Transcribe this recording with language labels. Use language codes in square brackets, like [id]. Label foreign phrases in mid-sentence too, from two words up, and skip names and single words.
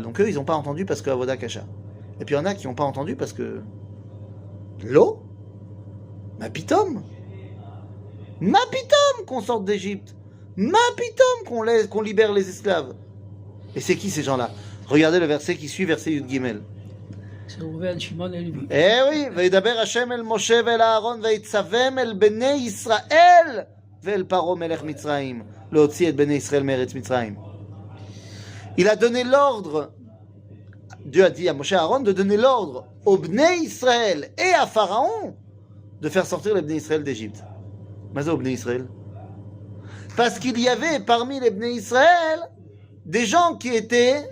[fr] Donc eux, ils n'ont pas entendu parce que [he] עבודה קשה. [fr] Et puis il y en a qui n'ont pas entendu parce que l'eau, [he] מה פתאום [fr] qu'on sorte d'Égypte, [he] מה פתאום [fr] qu'on libère les esclaves. Et c'est qui ces gens-là? Regardez le verset qui suit, verset Yud Gimel. C'est Rouven, Shimon et Lévi. Eh oui, [he] וידבר השם אל משה ואל אהרון ויצווהם אל בני ישראל ואל פרעה מלך מצרים להוציא את בני ישראל מארץ מצרים. [fr] Il a donné l'ordre, Dieu a dit à Moshe et Aaron de donner l'ordre aux Bnei Israël et à Pharaon de faire sortir les Bnei Israël d'Égypte. Mais c'est aux Bnei Israël. Parce qu'il y avait parmi les Bnei Israël des gens qui étaient